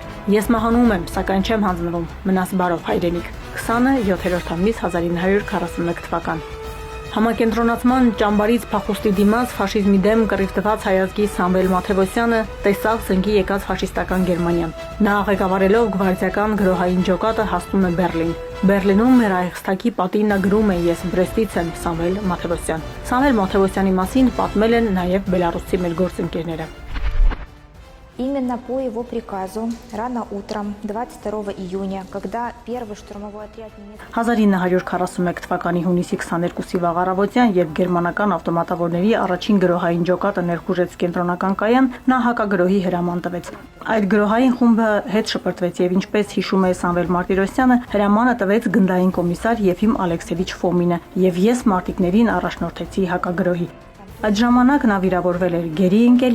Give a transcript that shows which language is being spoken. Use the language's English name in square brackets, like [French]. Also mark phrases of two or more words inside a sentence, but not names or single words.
[Armenian] Ես մահանում եմ, սակայն չեմ հանձնվում, մնաս բարով հայրենիք։ 27-րդ ամիս 1941 թվական։ Համակենտրոնացման ճամբարից փախուստի դիմաց ֆաշիզմի դեմ կռիվ տված հայազգի Սամվել Մաթևոսյանը տեսավ զնգի եկած ֆաշիստական Գերմանիան։ Նա ղեկավարելով գվարդիական գրոհային ջոկատը հասնում է Բերլին։ Բերլինում մեր Ռայխստագի պատին նա գրում է. «Ես Բրեստից եմ, Սամվել Մաթևոսյան»։ Սամվել Մաթևոսյանի մասին պատմել են նաև բելարուսցի մեր գործընկերները։ [Russian] Именно по его приказу рано утром 22 июня, когда первый штурмовой отряд немецких [Armenian] 1941 թվականի հունիսի 22-ի վաղ առավոտյան, երբ գերմանական ավտոմատավորների առաջին գրոհային ջոկատը ներխուժեց կենտրոնական կայան, նա հակագրոհի հրաման տվեց։ Այդ գրոհային խումբը հետ շպրտվեց եւ ինչպես հիշում է Սամվել Մարտիրոսյանը, հրամանը տվեց գնդային կոմիսար Եֆիմ Ալեքսևիչ Ֆոմինը, եւ ես մարտիկներին առաջնորդեցի հակագրոհի։ Այդ ժամանակ նա վիրավորվել էր, գերի ընկել